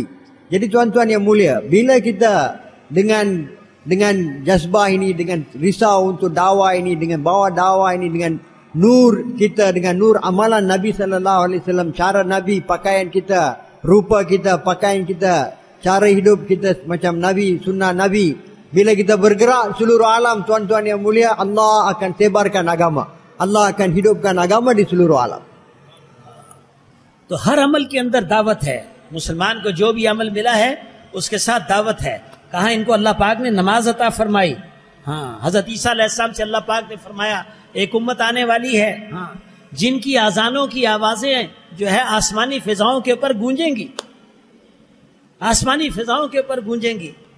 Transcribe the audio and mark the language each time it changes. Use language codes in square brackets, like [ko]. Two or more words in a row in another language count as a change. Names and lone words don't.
[ms] Jadi tuan-tuan yang mulia, bila kita dengan jazbah ini, dengan risau untuk dakwah ini, dengan bawa dakwah ini, dengan nur kita, dengan nur amalan Nabi SAW, cara Nabi, pakaian kita, rupa kita, pakaian kita, cara hidup kita macam Nabi, sunnah Nabi. Bila kita bergerak seluruh alam, tuan-tuan yang mulia, Allah akan sebarkan agama. Allah akan hidupkan agama di seluruh alam. [hi] तो हर अमल के अंदर दावत है. मुसलमान को जो भी अमल मिला है उसके साथ दावत है. कहा इनको अल्लाह पाक ने नमाज अता फरमाई. हाँ, हजरत ईसा अलैहिस्सलाम से अल्लाह पाक ने फरमाया एक उम्मत आने वाली है, हाँ, जिनकी आजानों की आवाजें जो है आसमानी फिजाओं के ऊपर गूंजेंगी, आसमानी फिजाओं के ऊपर गूंजेंगी.